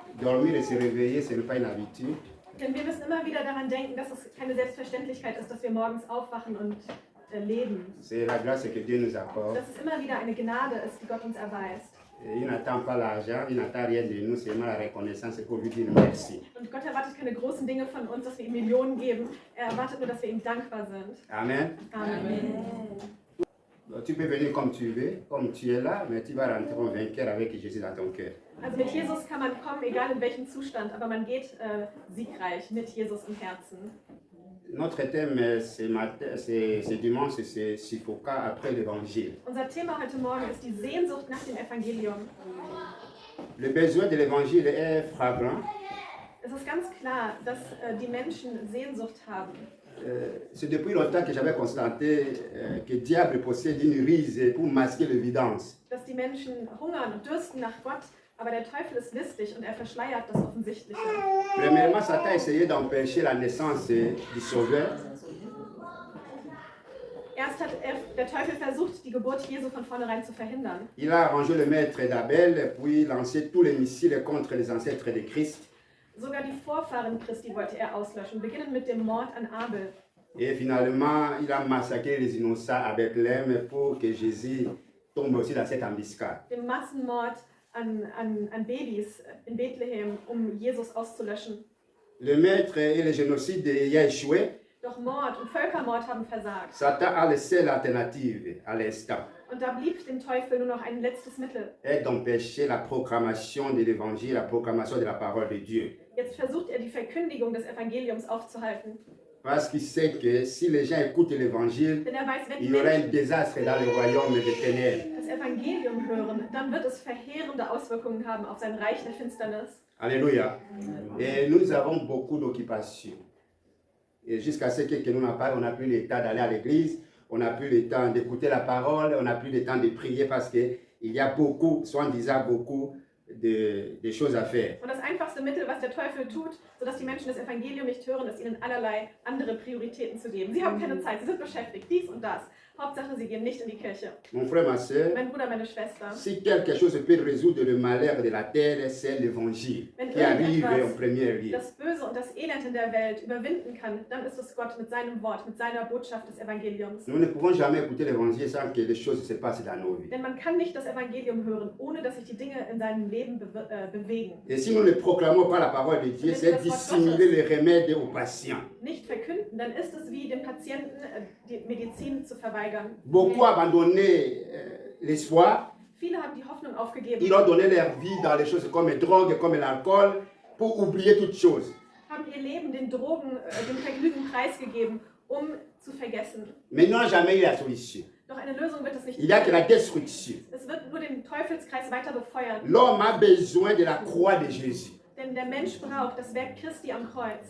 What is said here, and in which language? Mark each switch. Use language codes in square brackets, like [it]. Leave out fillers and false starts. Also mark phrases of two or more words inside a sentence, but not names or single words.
[fr] Dormir et se réveiller, ce n'est pas une habitude. [de] Denn wir müssen immer wieder daran denken, dass es keine Selbstverständlichkeit ist, dass wir morgens aufwachen und leben. [fr] C'est la grâce que Dieu nous accorde. [de] Dass es immer wieder eine Gnade ist, die Gott uns erweist. [fr] Et il n'attend pas l'argent, il n'attend rien de nous, seulement la reconnaissance pour lui dire merci. [de] Und Gott erwartet keine großen Dinge von uns, dass wir ihm Millionen geben. Er erwartet nur, dass wir ihm dankbar sind. [fr] Amen. [de] Amen. [fr] Tu peux venir comme tu veux, comme tu es là, mais tu vas rentrer en vainqueur avec Jésus dans ton cœur. [de] Also mit Jesus kann man kommen, egal in welchem Zustand, aber man geht siegreich mit Jesus im Herzen. [fr] Notre thème ce dimanche, c'est Suffoca après l'évangile. [de] Unser Thema heute Morgen ist die Sehnsucht nach dem Evangelium. [fr] Le besoin de l'évangile est flagrant. [de] Es ist ganz klar, dass die Menschen Sehnsucht haben. [fr] C'est depuis longtemps que j'avais constaté que le diable possède une ruse pour masquer l'évidence. [de] Dass die Menschen hungern und dürsten nach Gott, aber der Teufel ist listig und er verschleiert das Offensichtliche. [fr] Premièrement, Satan a essayé d'empêcher la naissance du Sauveur. [de] Erst hat der Teufel versucht, die Geburt Jesu von vornherein zu verhindern. [fr] Il a arrangé le maître d'Abel, puis lancé tous les missiles contre les ancêtres de Christ. [de] Sogar die Vorfahren Christi wollte er auslöschen, beginnend mit dem Mord an Abel. [fr] Et finalement, il a massacré les innocents à Bethléem pour que Jésus tombe aussi dans cette embuscade. [de] Dem Massenmord an Babys in Bethlehem, Jesus auszulöschen. [fr] Le maître et le génocide ayant échoué, [de] Doch Mord und Völkermord haben versagt. [fr] Satan a laissé l'alternative à l'instant. [de] Und da blieb dem Teufel nur noch ein letztes Mittel. [fr] Et d'empêcher la proclamation de l'évangile, la proclamation de la parole de Dieu. [de] Jetzt versucht er, die Verkündigung des Evangeliums aufzuhalten. [fr] Parce qu'il sait que si les gens écoutent l'évangile, [de] Denn er weiß, wenn die [fr] il y aura un [de] Menschen [fr] désastre dans le royaume des ténèbres. [de] das Evangelium hören, dann wird es verheerende Auswirkungen haben auf sein Reich der Finsternis. [fr] Alléluia. Et nous avons beaucoup d'occupations. Et jusqu'à ce que nous n'avons on n'a plus le temps d'aller à l'église, on n'a plus le temps d'écouter la parole, on n'a plus le temps de prier parce qu'il y a beaucoup, soi-disant beaucoup, de choses à faire. [de] Und das einfachste Mittel, was der Teufel tut, sodass die Menschen das Evangelium nicht hören, ist ihnen allerlei andere Prioritäten zu geben. Sie haben keine Zeit, sie sind beschäftigt, dies und das. Hauptsache, sie gehen nicht in die Kirche. [fr] Mon frère, ma soeur, [de] Mein Bruder, meine Schwester. [fr] si quelque chose peut résoudre le malheur de la terre, c'est l'évangile qui arrive en premier lieu. [de] Das Böse und das Elend in der Welt überwinden kann, dann ist es Gott mit seinem Wort, mit seiner Botschaft des Evangeliums. [fr] Nous ne pouvons jamais écouter l'évangile sans que les choses se passent dans nos vies. [de] Denn man kann nicht das Evangelium hören, ohne dass sich die Dinge in seinem Leben bewegen. [fr] Et si nous ne proclamons pas la parole de Dieu, c'est dissimuler les remèdes aux patients. [de] Nicht verkünden, dann ist es wie dem Patienten die Medizin zu verweigern. [fr] Beaucoup abandonné l'espoir. [de] Viele haben die Hoffnung aufgegeben. [fr] Ils ont donné leur vie dans les choses comme les drogues, comme l'alcool, pour oublier toutes choses. [de] Haben ihr Leben den Drogen, dem Vergnügen preisgegeben, zu vergessen. [fr] Mais ils n'ont jamais eu la solution. [de] Doch eine Lösung wird es nicht [fr] Il n'y a que la destruction. [de] Es wird nur den Teufelskreis weiter befeuern. [fr] L'homme a besoin de la croix de Jésus. [de] Denn der Mensch braucht das Werk Christi am Kreuz.